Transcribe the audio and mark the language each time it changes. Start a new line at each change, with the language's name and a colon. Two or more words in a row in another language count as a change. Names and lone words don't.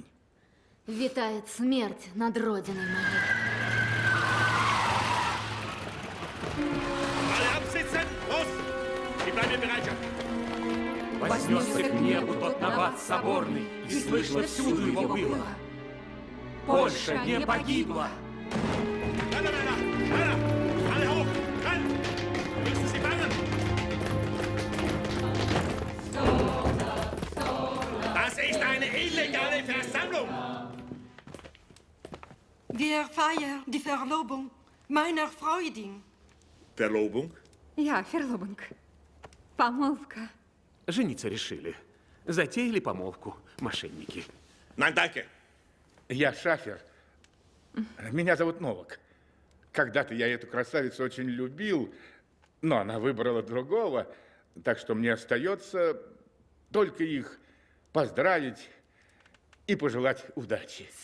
Russian: Витает смерть над родиной моей. Вознесся к небу тот набат соборный, и слышно всюду его было. Польша не погибла.
German: Wir feiern die Verlobung meiner Freundin. Verlobung?
Russian: Я Ферлобинг. Помолвка. Жениться решили. Затеяли помолвку, мошенники.
German: Nein, danke.
Russian: Я шафер. Меня зовут Новак. Когда-то я эту красавицу очень любил, но она выбрала другого, так что мне остается только их поздравить и пожелать удачи.